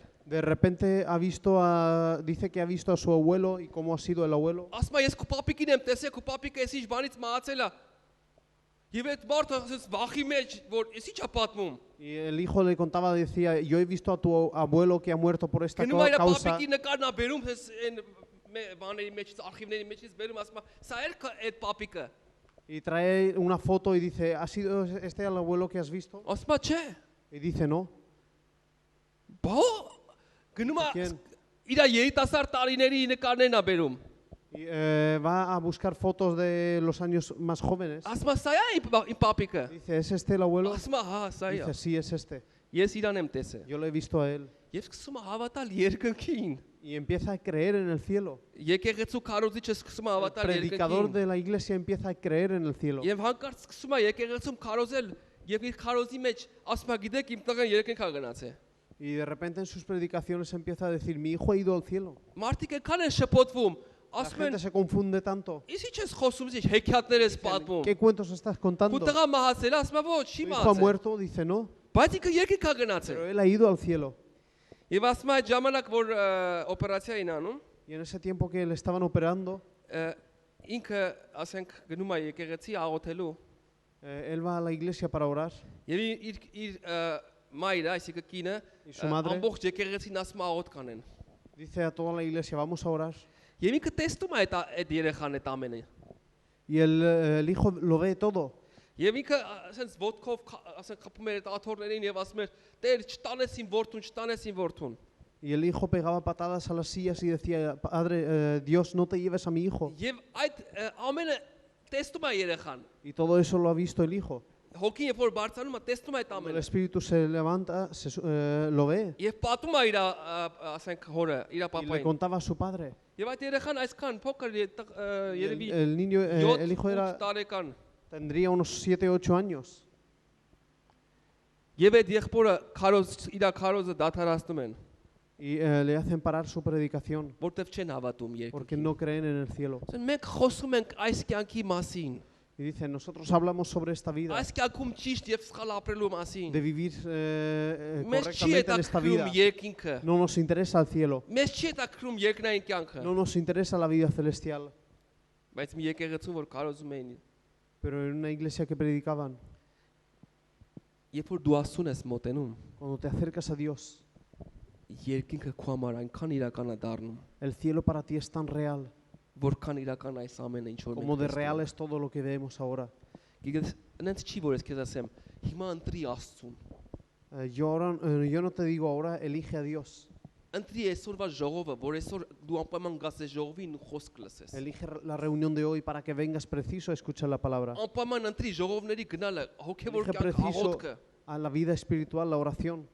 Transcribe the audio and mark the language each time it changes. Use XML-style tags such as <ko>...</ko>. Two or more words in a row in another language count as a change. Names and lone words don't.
<es>De repente dice que ha visto a su abuelo y cómo ha sido el abuelo.</es> <hy>Ասում է ես քո պապիկին եմ տեսել, քո պապիկը էս ինչ բանից մահացել է։ Եվ այդ մարդը ասես վախի մեջ, որ էս ինչ է պատմում։</hy> <es>Y el hijo le contaba, decía, yo he visto a tu abuelo que ha muerto por esta</es> <hy>Գնում է իր</hy> <es>causa.</es> <hy>պապիկի նկարն է բերում, այս բաների մեջից, արխիվների մեջից բերում, ասում է, սա էր այդ պապիկը։</hy> <es>Y trae una foto y dice, ¿ha sido este el abuelo que has visto?</es> <hy>Ասում է, չէ։</hy> <es>Y dice, no.</es> <hy>Բա գնում է</hy> <es>Quién?</es> <hy>իր երիտասարդ տարիների նկարներն է բերում։</hy> <es>Y va a buscar fotos de los años más jóvenes.</es> <hy>Ասում է, սա է իմ պապիկը։</hy> <es>Dice, ¿es este el abuelo?</es> <hy>Ասում է, հա, սա է։</hy> <es>Dice, sí, es este.</es> <hy>Ես իրան եմ տեսել։</hy> <es>Yo lo he visto a él.</es> <hy>Եվ սկսում է հավատալ երկնքին։</hy> <es>Y empieza a creer en el cielo.</es> <hy>Եկեղեցու քարոզիչը սկսում է</hy> <es>El</es> <hy>հավատալ</hy> <es>predicador</es> <hy>երկնքին։</hy> <es>de la iglesia empieza a creer en el cielo.</es> <hy>Եվ հանկարծ սկսում է եկեղեցում քարոզել եւ իր քարոզի մեջ ասում է, գիտեք, իմ տղան երկնքա գնացել։</hy> <es>Y de repente en sus predicaciones empieza a decir, mi hijo ha ido al cielo.</es> <hy>Մարդիկ եկան են շփոթվում,</hy> <es>La</es> <hy>ասում</hy> <es>gente</es> <hy>են,</hy> <es>se confunde tanto.</es> <hy>«Իսկ ի՞նչ ես խոսում, ինչ հեքիաթներ ես պատմում»։</hy> <es>¿Qué cuentos estás contando?</es> <hy>Ու տղան մահացել, ասում է, «Ոչ, չի</hy> <es>Tu hijo ha</es> <hy>մահացել»։</hy> <es>muerto, dice, no.</es> <hy>Բայց ինքը երկիր կա գնացել։</hy> <es>Pero él ha ido al cielo.</es> <hy>Եվ ասում է այդ ժամանակ որ օպերացիա էին անում,</hy> <es>Y en ese tiempo que le estaban operando,</es> <hy>ինքը ասենք գնում է եկեղեցի աղոթելու</hy> <es>él va a la iglesia para orar.</es> <hy>եւ իր մայրը, այսինքն կինը,</hy> <es>Y su madre</es> <hy>ամբողջ եկեղեցին ասում է աղոթ կանեն։</hy> <es>dice a toda la iglesia, vamos a orar.</es> <hy>Եվ ինքը տեսնում է այդ երեխան այդ ամենը։</hy> <es>Y el hijo lo ve todo.</es> <hy>Եվ ինքը ասենց ոտքով ասենք խփում էր այդ աթոռներին եւ ասում էր. «Տեր, չտանես իմ որդուն, չտանես իմ որդուն»։</hy> <es>Y el hijo pegaba patadas a las sillas y decía, Padre, Dios, no te lleves a mi hijo.</es> <hy>Եվ այդ ամենը տեսնում է երեխան։</hy> <es>Y todo eso lo ha visto el hijo.</es> <hy>Հոգին երբ որ բարձրանում է, տեսնում է այդ</hy> <es>Cuando el</es> <hy>ամենը։</hy> <es>espíritu se levanta, lo ve.</es> <hy>Եվ պատում է իր ասենք հորը, իր</hy> <es>Y le</es> <hy>պապային։</hy> <es>contaba a su padre.</es> <hy>Եվ այդ երեխան այսքան փոքր</hy> <es>Y</es> <hy>երևի</hy> <es>el niño, el hijo</es> <hy>7 տարեկան։</hy> <es>tendría unos 7, 8 años.</es> <hy>Եվ այդ եղբորը իր քարոզը դադարացնում են,</hy> <es>Y le hacen parar su predicación</es> <hy>որտեվ չեն հավատում</hy> <es>porque</es> <hy>երկրին։</hy> <es>no creen en el cielo.</es> <hy>Մենք խոսում ենք այս կյանքի մասին,</hy> <es>Y dicen, nosotros hablamos sobre esta vida,</es> <hy>այս կյանքում ճիշտ եւ սխալ ապրելու մասին։</hy> <es>de vivir</es> <hy>Մեզ չի</hy> <es>correctamente en esta vida.</es> <hy>հետաքրում երկինքը,</hy> <es>No nos interesa el cielo,</es> <hy>մեզ չի հետաքրում երկնային կյանքը,</hy> <es>no nos interesa la vida celestial.</es> <hy>բայց մի եկեղեցու որ քարոզում էին,</hy> <es>Pero en una iglesia que predicaban,</es> <hy>երբ որ դու ասուն ես մոտենում,</hy> <es>cuando te acercas a Dios,</es> <hy>երկինքը քո համար այնքան իրական է դառնում,</hy> <es>el cielo para ti es tan real,</es> <hy>որքան իրական այս ամենը ինչ որ</hy> <es>como de</es> <hy>մենք</hy> <es>real es todo lo que vemos ahora.</es> <hy>Գիտես, այնց չի որ ես քեզ ասեմ, հիմա ընտրի Աստծուն,</hy> <es>Yo no te digo ahora, elige a Dios.</es> <hy>ընտրի այսօրվա ժողովը, որ այսօր դու անպայման գաս այս ժողովին ու խոսք լսես։</hy> <es>Elige la reunión de hoy para que vengas preciso a escuchar la palabra.</es> <hy>Անպայման ընտրի ժողովների գնալը, հոգևոր</hy> <es>Elige</es> <hy>կյանք</hy> <es>preciso</es> <hy>աղոթքը։</hy> <es>a la vida espiritual, la oración.</es>